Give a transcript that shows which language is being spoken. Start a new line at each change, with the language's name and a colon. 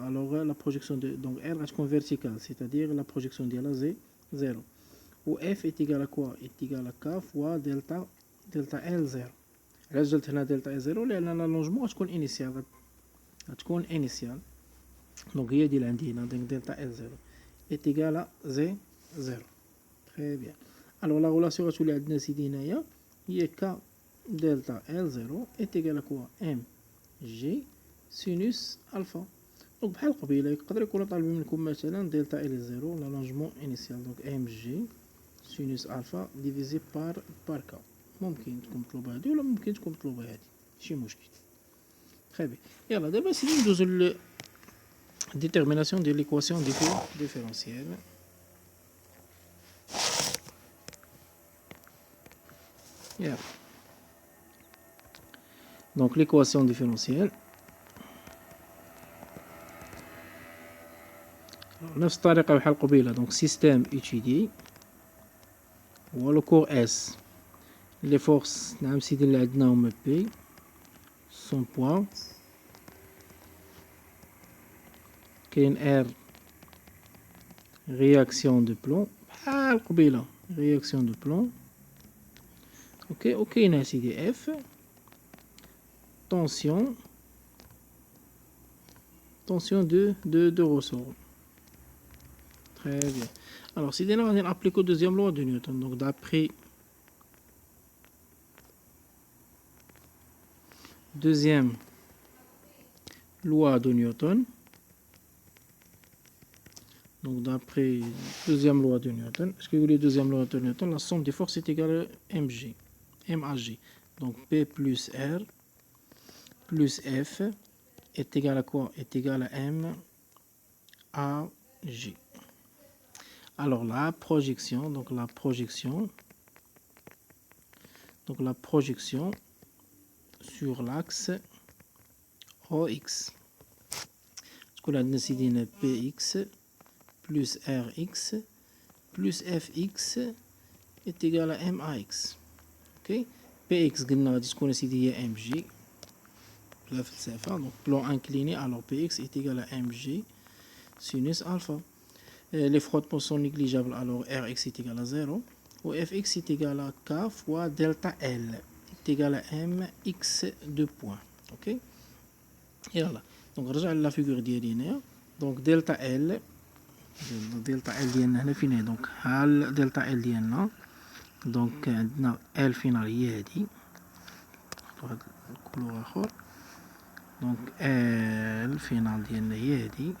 French: alors la projection de donc R
Arabic: غتكون
French: verticale, c'est-à-dire la projection
Arabic: ديالها
French: زي 0 و F est égal à quoi est égal à K fois delta L0.
Arabic: علاش درت هنا delta L0 لان
French: l'allongement
Arabic: غتكون
French: initial. donc
Arabic: هي ديال عندي هنا
French: delta L0 est égal à Z0. très bien. alors la relation
Arabic: غتولي عندنا سيدي هنايا هي
French: K delta L0 est égal à quoi mg sinus alpha. donc
Arabic: بحال قبيله يقدر يكون طالب منكم مثلا
French: delta L0 l'allongement initial donc mg sinus alpha divisé par K.
Arabic: ممكن تكون مطلوبه هادي ولا ممكن تكون مطلوبه هادي ماشي مشكل.
French: très bien.
Arabic: يلا دابا سيدي ندوزو
French: détermination de l'équation différentielle. Yeah. donc l'équation différentielle
Arabic: نفس الطريقة بحال قبيلة.
French: donc système étudié
Arabic: هو لو كور اس.
French: les forces
Arabic: نعم سيدي اللي عندنا هما
French: بي son poids كاين ار réaction de plomb
Arabic: بحال قبيلة
French: réaction de plomb.
Arabic: اوكي وكاين سيدي اف
French: tension de ressort. Très bien. Alors, si on va appliquer la deuxième loi de Newton, donc d'après deuxième loi de Newton, donc d'après deuxième loi de Newton, est-ce que vous voulez deuxième loi de Newton, la somme des forces est égale à mg, mag. Donc P plus R plus F est égal à quoi? Est égal à M A G. Alors la projection sur l'axe OX. Ce qu'on a décidé de PX plus RX plus FX est égal à MAX. Ok?
Arabic: PX قلنا غادي تكون سيدي هي
French: MG
Arabic: بلا فلسفة.
French: Donc plan incliné, alors PX est égal à MG sinus alpha. Les frottements sont négligeables, alors Rx est égal à 0. Ou Fx est égal à K fois delta L est égal à Mx 2 points. Ok? Et voilà.
Arabic: Donc رجع
French: la figure
Arabic: ديالي هنايا. Donc
French: delta L
Arabic: ديالنا هنا فين هي؟ دونك ها
French: delta L
Arabic: ديالنا. دونك عندنا L فينال هي هادي. واحد الكولور آخر. دونك L فينال ديالنا هي هادي.